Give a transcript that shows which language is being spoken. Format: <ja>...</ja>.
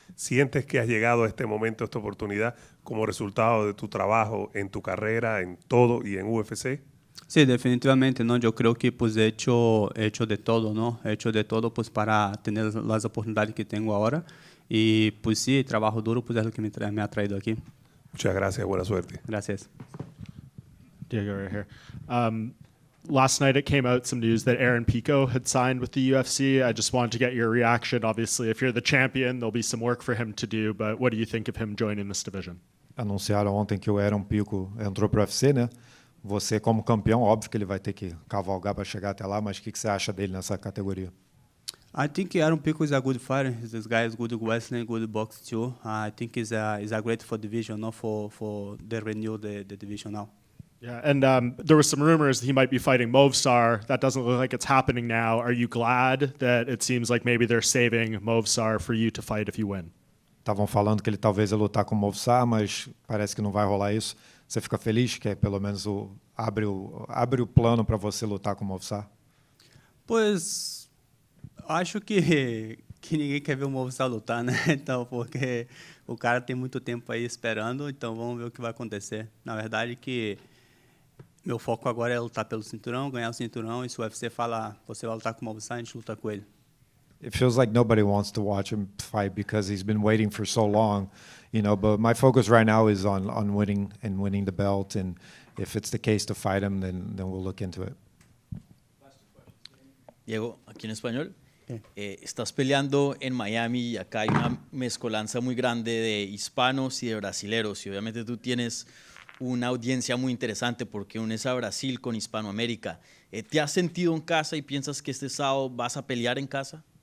<es>¿Sientes que has llegado a este momento, a esta oportunidad, como resultado de tu trabajo en tu carrera, en todo y en UFC? Sí, definitivamente, ¿no? Yo creo que pues he hecho de todo, ¿no? He hecho de todo pues para tener las oportunidades que tengo ahora. Y pues sí, trabajo duro pues es lo que me ha traído aquí. Muchas gracias, buena suerte. Gracias.</es> <en>Diego, right here. Last night it came out some news that Aaron Pico had signed with the UFC. I just wanted to get your reaction. Obviously, if you're the champion, there'll be some work for him to do, but what do you think of him joining this division?</en> <pt>Anunciaram ontem que o Aaron Pico entrou para o UFC, né? Você, como campeão, óbvio que ele vai ter que cavalgar para chegar até lá, mas o que você acha dele nessa categoria?</pt> <en>I think Aaron Pico is a good fighter. This guy is good wrestling, good box too. I think he's a great for division, not for the renew the division now. Yeah, and there were some rumors that he might be fighting Movsar. That doesn't look like it's happening now. Are you glad that it seems like maybe they're saving Movsar for you to fight if you win?</en> <pt>Estavam falando que ele talvez ia lutar com o Movsar, mas parece que não vai rolar isso. Você fica feliz que pelo menos abre o plano para você lutar com o Movsar? Pois acho que ninguém quer ver o Movsar lutar, né? Então, porque o cara tem muito tempo aí esperando, então vamos ver o que vai acontecer. Na verdade que meu foco agora é lutar pelo cinturão, ganhar o cinturão, e se o UFC fala, você vai lutar com o Movsar, a gente luta com ele.</pt> <en>It feels like nobody wants to watch him fight because he's been waiting for so long, but my focus right now is on winning and winning the belt, and if it's the case to fight him, then we'll look into it.</en> <es>Diego, aquí en español. Estás peleando en Miami y acá hay una mezcolanza muy grande de hispanos y de brasileros, y obviamente tú tienes una audiencia muy interesante porque unes a Brasil con Hispanoamérica. ¿Te has sentido en casa y piensas que este sábado vas a pelear en casa?</es>